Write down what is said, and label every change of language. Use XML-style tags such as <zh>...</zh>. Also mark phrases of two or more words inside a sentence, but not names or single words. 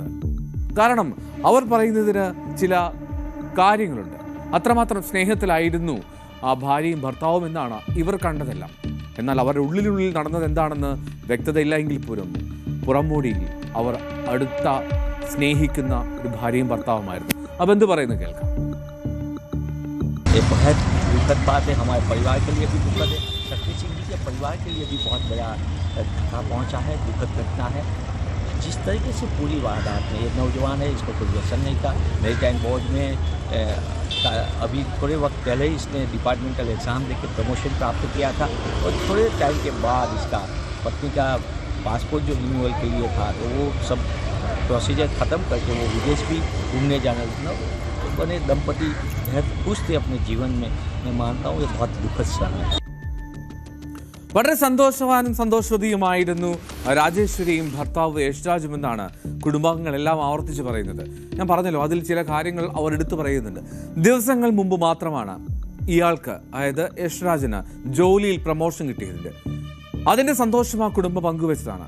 <ml>കാരണം അവർ പറയുന്നതിന് ചില കാര്യങ്ങളുണ്ട്. അത്രമാത്രം സ്നേഹത്തിലായിരുന്നു ആ ഭാര്യയും ഭർത്താവും എന്നാണ് ഇവർ കണ്ടതെല്ലാം. എന്നാൽ അവരുടെ ഉള്ളിലുള്ളിൽ നടന്നത് എന്താണെന്ന് വ്യക്തതയില്ല എങ്കിൽ പോലും പുറംമൂടിയിൽ അവർ അടുത്ത സ്നേഹിക്കുന്ന ഒരു ഭാര്യയും ഭർത്താവുമായിരുന്നു. അപ്പം എന്ത് പറയുന്നത് കേൾക്കാം.</ml> <hi>दुखद बात है, हमारे परिवार के लिए भी दुखद है, शक्ति सिंह जी के परिवार के लिए भी बहुत बड़ा धक्का पहुंचा है, दुखद घटना है। जिस तरीके से पूरी वारदात में ये नौजवान है, इसको कोई व्यसन नहीं था। मैरीटाइम बोर्ड में अभी थोड़े वक्त पहले ही इसने</hi> <en>departmental exam</en> <hi>देकर प्रमोशन प्राप्त किया था और थोड़े टाइम के बाद इसका पत्नी का पासपोर्ट जो रिन्यूअल के लिए था तो वो सब प्रोसीजर ख़त्म करके वो विदेश भी घूमने जाना था। तो बने दंपति बहुत खुश थे अपने जीवन में। मैं मानता हूँ ये बहुत दुखद समय है.</hi> <ml>വളരെ സന്തോഷവാനും സന്തോഷവതിയുമായിരുന്നു രാജേശ്വരിയും ഭർത്താവ് യശ് രാജും എന്നാണ് കുടുംബാംഗങ്ങളെല്ലാം ആവർത്തിച്ച് പറയുന്നത്. ഞാൻ പറഞ്ഞല്ലോ, അതിൽ ചില കാര്യങ്ങൾ അവർ എടുത്തു പറയുന്നുണ്ട്. ദിവസങ്ങൾ മുമ്പ് മാത്രമാണ് ഇയാൾക്ക്, അതായത് യശ് രാജിന് ജോലിയിൽ പ്രമോഷൻ കിട്ടിയതിൻ്റെ അതിൻ്റെ സന്തോഷം ആ കുടുംബം പങ്കുവെച്ചതാണ്.</ml>